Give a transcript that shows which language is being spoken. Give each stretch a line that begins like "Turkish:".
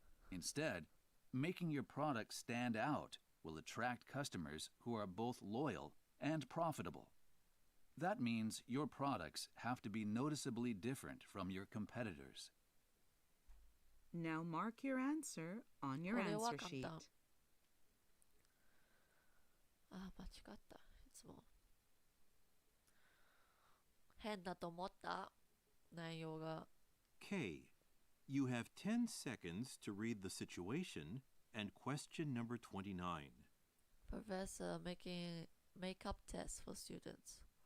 English: Instead, making your product stand out will attract customers who are both loyal and profitable. That means your products have to be noticeably different from your competitors. Now mark your answer on your answer sheet.
Japanese: あ、間違った。いつも変だと思った内容が。
English: K. You have 10 seconds to read the situation and question number 29. Professor making makeup tests for students.